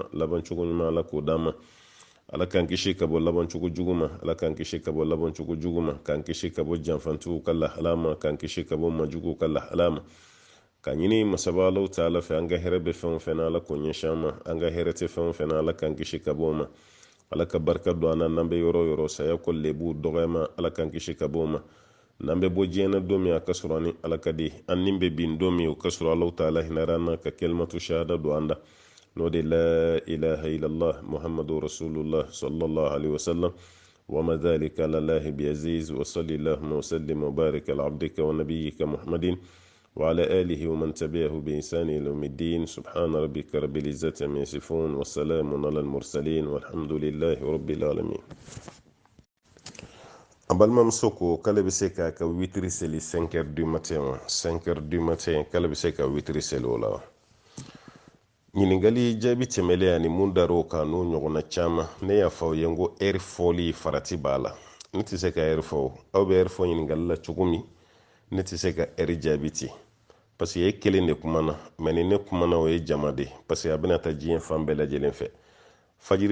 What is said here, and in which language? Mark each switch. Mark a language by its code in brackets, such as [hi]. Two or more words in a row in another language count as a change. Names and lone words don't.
[bm] labancogo ɲuman ala k'o d'an ma ala k'an kisi ka bɔ labancogo jugu ma ala k'an kisi ka bɔ labancogo jugu ma k'an kisi ka bɔ janfantigiw ka lahala ma k'an kisi ka bɔ majuguw ka lahala ma ka ɲini masaba alaw ta ala fɛ an ka hɛrɛ bɛ fɛn o fɛn na ala k'o ɲɛsin an ma an ka hɛrɛ tɛ fɛn o fɛn na ala k'an kisi ka bɔ o ma ala ka barika don an na n'an bɛ yɔrɔ o yɔrɔ saya ko lebu dɔgɔyama ala k'an kisi ka bɔ o ma n'an bɛ bɔ diɲɛ na don min a ka sɔrɔ ani ala ka di an nin bɛ bin don min o ka sɔrɔ alaw ta ala hinɛra an na ka kɛlimatu shahada don an da [ar] نودي لا إله إلا الله محمد رسول الله صلى الله عليه وسلم وما ذلك على الله بعزيز وصلي اللهم وسلم وبارك على عبدك ونبيك محمد وعلى آله ومن تبعه بإحسان إلى يوم الدين سبحان ربك رب العزة عما يصفون والسلام على المرسلين والحمد لله رب العالمين. [bm] Abalma msoko kala be se ka witri seli [fr] 5h du matin 5h du matin [bm] kala be se ka witri seli ola ɲiningali jaabi tɛmɛlen ani mun dar'o kan n'o ɲɔgɔnna caman ne y'a fɔ aw ye n ko ɛri fɔli farati b'a la ne tɛ se ka ɛri fɔ aw bɛ ɛri fɔ ɲiningali la cogo min ne tɛ se ka ɛri jaabi ten [fr] parce que [bm] e kelen de kumana mɛ ni ne kumana o ye jama de [fr] parce que [bm] a bɛna taa diɲɛ fan bɛɛ lajɛlen fɛ fajiri